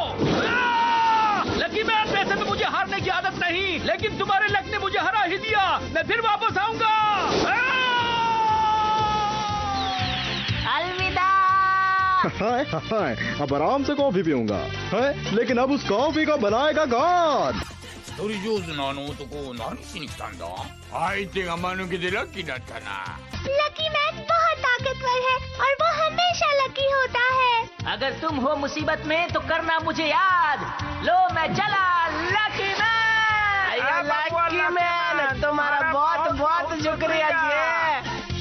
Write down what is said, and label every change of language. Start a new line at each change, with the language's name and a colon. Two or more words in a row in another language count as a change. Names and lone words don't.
Hindi: लकी मैन, वैसे तो मुझे हारने की आदत नहीं, लेकिन तुम्हारे लक ने मुझे हरा ही दिया। मैं फिर वापस आऊंगा। अलविदा। हाय हाय, अब आराम से कॉफी पीऊंगा। लेकिन अब उस कॉफी का बनाएगा कौन?
Japanese: 一人上手なあの男を何しに来たんだ？相手が間抜けでラッキーだったな。
Hindi: लकी मैन बहुत ताकतवर है और वो हमेशा लकी होता है। अगर तुम हो मुसीबत में तो करना मुझे याद। लो मैं चला, लकी मैन। लकी मैन, तुम्हारा बहुत बहुत शुक्रिया जी।